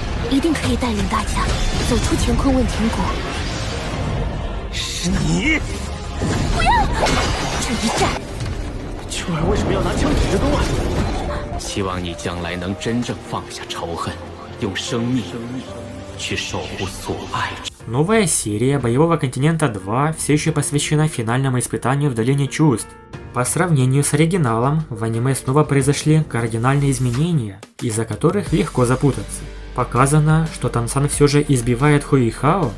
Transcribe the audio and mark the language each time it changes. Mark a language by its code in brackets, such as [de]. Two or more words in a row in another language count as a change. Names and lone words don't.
[zh] 一定可以带领大家走出乾坤问题谷。是你！不要！这一战，秋儿为什么要拿枪指着东岸？希望你将来能真正放下仇恨，用生命去守护所爱之。 [ru] Новая серия Боевого континента 2 все еще посвящена финальному испытанию в Долине Чувств. По сравнению с оригиналом, в аниме снова произошли кардинальные изменения, из-за которых легко запутаться. Показано, что Тансан все же избивает Хуихао.